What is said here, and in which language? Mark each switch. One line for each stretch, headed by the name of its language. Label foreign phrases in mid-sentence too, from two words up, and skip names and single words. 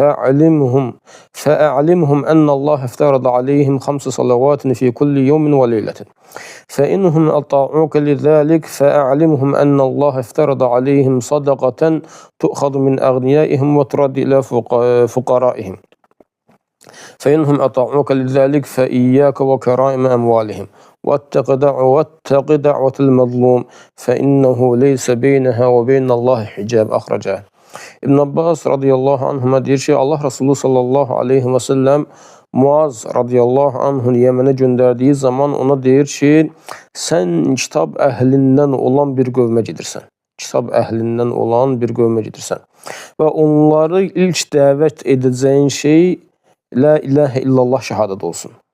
Arabic: فأعلمهم أن الله افترض عليهم 5 صلوات في كل يوم وليلة فإنهم أطاعوك لذلك فأعلمهم أن الله افترض عليهم صدقة تؤخذ من أغنيائهم وترد إلى فقرائهم فإنهم أطاعوك لذلك فإياك وكرائم أموالهم واتق دعوة المظلوم فإنه ليس بينها وبين الله حجاب أخرجه.
Azerbaijani: İbn Abbas
Arabic: رضي الله عنهما
Azerbaijani: deyir ki, Allah Resulü
Arabic: صلى الله عليه وسلم
Azerbaijani: Muaz
Arabic: رضي الله عنه
Azerbaijani: Yəmənə göndərdiyi zaman ona deyir ki, sən kitab əhlindən olan bir qövmə gedirsən. Kitab əhlindən olan bir qövmə gedirsən. Və onları ilk dəvət edəcəyin şey
Arabic: لا إله إلا الله
Azerbaijani: şəhadət olsun.